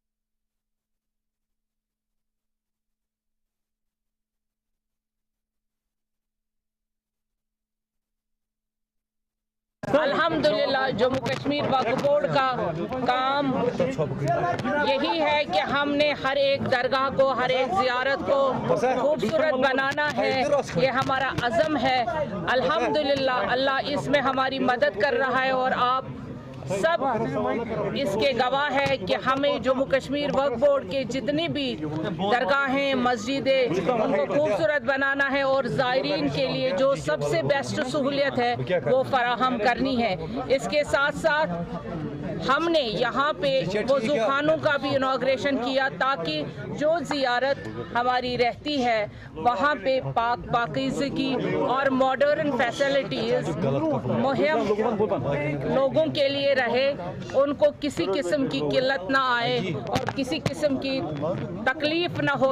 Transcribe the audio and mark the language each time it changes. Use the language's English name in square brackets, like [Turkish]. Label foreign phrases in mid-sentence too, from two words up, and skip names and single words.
[Urdu] الحمدللہ جموں کشمیر وقف بورڈ کا کام یہی ہے کہ ہم نے ہر ایک درگاہ کو ہر ایک زیارت کو خوبصورت بنانا ہے یہ ہمارا عزم ہے الحمدللہ اللہ اس میں ہماری مدد کر رہا ہے اور آپ سب اس کے گواہ ہے کہ ہمیں جموں کشمیر وقف بورڈ کے جتنی بھی درگاہیں مسجدیں ان کو خوبصورت بنانا ہے اور زائرین کے لیے جو سب سے بیسٹ سہولیت ہے وہ فراہم کرنی ہے. اس کے ساتھ ساتھ ہم نے یہاں پے وضو خانوں کا بھی انوگریشن کیا تاکہ جو زیارت ہماری رہتی ہے وہاں پے پاکیزگی اور [English] modern facilities [Urdu] مہیا لوگوں کے لیے رہے، ان کو کسی قسم کی قلت نا آئے اور کسی قسم کی تکلیف نا ہو.